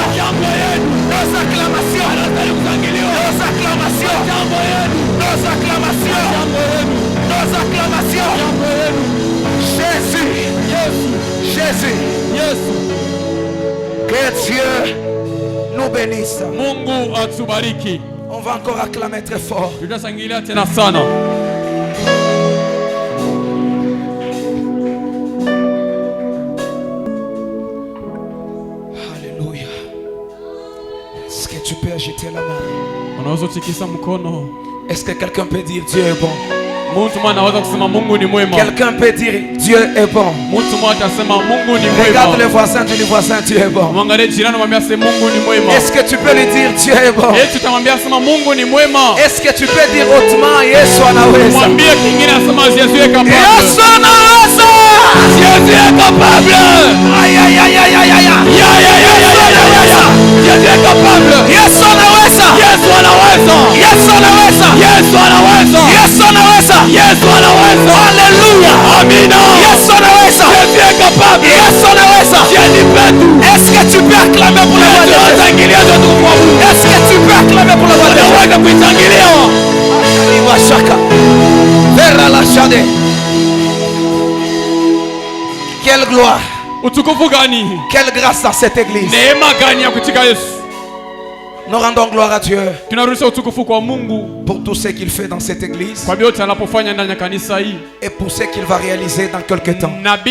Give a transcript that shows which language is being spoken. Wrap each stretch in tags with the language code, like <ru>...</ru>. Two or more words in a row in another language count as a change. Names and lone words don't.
<fr>Nos acclamations. Nos acclamations. Nos acclamations. Nos acclamations. Jésus. Jésus. Que Dieu nous bénisse.</fr> <sw>Mungu atubariki.</sw> <fr>On va encore acclamer très fort.</fr> <sw>Tutasangilia tena sana.</sw> <fr>Alléluia. Est-ce que tu peux agiter la main?</fr> <sw>Unaweza kutikisa mkono.</sw> <fr>Est-ce que quelqu'un peut dire Dieu est bon? Quelqu'un peut dire Dieu est bon. Regarde le voisin, dis le voisin, Dieu est bon. Est-ce que tu peux lui dire Dieu est bon? Est-ce que tu peux dire hautement</fr> <sw>Yesu anaweza? Yesu anaweza!</sw> <fr>Jésus est capable. Aïe aïe aïe aïe aïe aïe. Jésus est capable.</fr> <sw>Yesu anaweza. Yesu anaweza. Yesu anaweza. Yesu anaweza. Yesu anaweza. Yesu anaweza. Alléluia. Amina. Yesu anaweza.</sw> <fr>Jésus est capable.</fr> <sw>Yesu anaweza.</sw> <fr>Jésus peut tout. Est-ce que tu peux acclamer pour le roi de Dieu? Est-ce que tu peux acclamer pour le roi de Dieu? Shaka. Vers la chade. Quelle gloire. Quelle grâce dans cette église. Nous rendons gloire à Dieu pour tout ce qu'il fait dans cette église et pour ce qu'il va réaliser dans quelques temps.</fr>